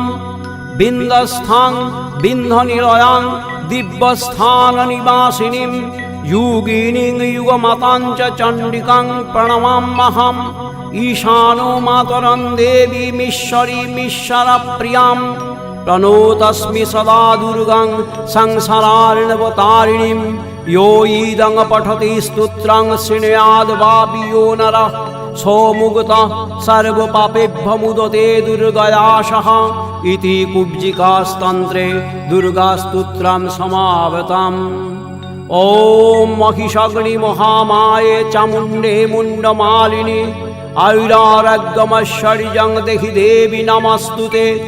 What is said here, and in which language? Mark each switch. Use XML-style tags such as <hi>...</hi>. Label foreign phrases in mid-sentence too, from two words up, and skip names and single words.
<sa>বিন্দস্থাং বিন্ধনিলয়াং দিব্যস্থাননিবাসিনীং যোগিনীং যুগমাতাং চ চণ্ডিকাং প্রণমাম্যহম। ঈশানো মাতরং দেবীমীশ্বরীমীশ্বরপ্রিয়াং প্রণতস্মি সদা দুর্গাং সংসারার্ণবতারিণীং। यो ईदं पठति स्तोत्रं शृणुयाद्वापि यो नरः सोमुक्तः सर्वपापेभ्यो मुदते दुर्गया सह इति कुब्जिकास्तन्त्रे दुर्गास्तोत्रं समावृतम्। ॐ महिषाग्निमहामाये चामुण्डे मुण्डमालिनि आयुरारोग्यमैश्वर्यं देहि देवी नमस्तुते।</sa>